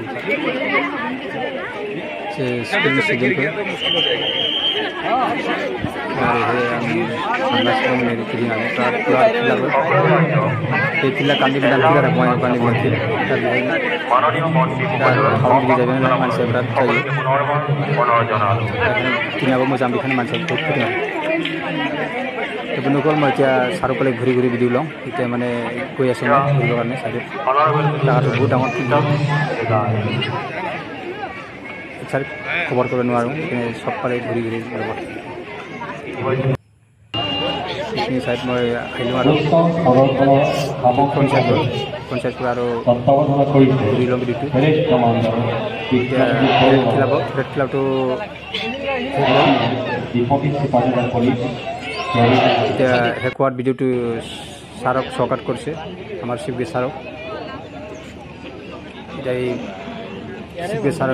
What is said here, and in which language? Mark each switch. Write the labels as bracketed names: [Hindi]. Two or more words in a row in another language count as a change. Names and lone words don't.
[Bodo] स्कुलनि स्टुडेन्टफोर ओरैहाय आं थांगासिनो दं नै गिदिंनानै बिराद फिल्डआबो बे फिल्डआ गान्धी मैदान फिल्ड आरो बङाइगाव गान्धी मैदान फिल्ड दा बेहाय दा टाउन गिदिर जाहैबाय नालाय मानसिया बिराद जायो गिदिंनायाबो मोजां बेखायनो मानसिया बहुत फैदों [Assamese] তো বন্ধুগণ মই এতিয়া চাৰিওফালে ঘূৰি ঘূৰি ভিডিঅ' লওঁ এতিয়া মানে গৈ আছোঁ মই ঘূৰিবৰ কাৰণে চাইডত জাগাটো বহুত ডাঙৰ ফিল্ড এক্সাক্ট খবৰ কৰিব নোৱাৰোঁ সেইকাৰণে চবফালে ঘূৰি ঘূৰি লগত এইখিনি চাইড মই আহিলোঁ আৰু পঞ্চায়তটো আৰু ঘূৰি ল'ম ভিডিঅ'টো এতিয়া ৰেড ক্লাবটো এতিয়া শেষ হোৱাত ভিডিঅ'টো ছাৰক চকাত কৰিছে আমাৰ চিফ গেষ্ট ছাৰক এতিয়া এই চিফ গেষ্ট ছাৰক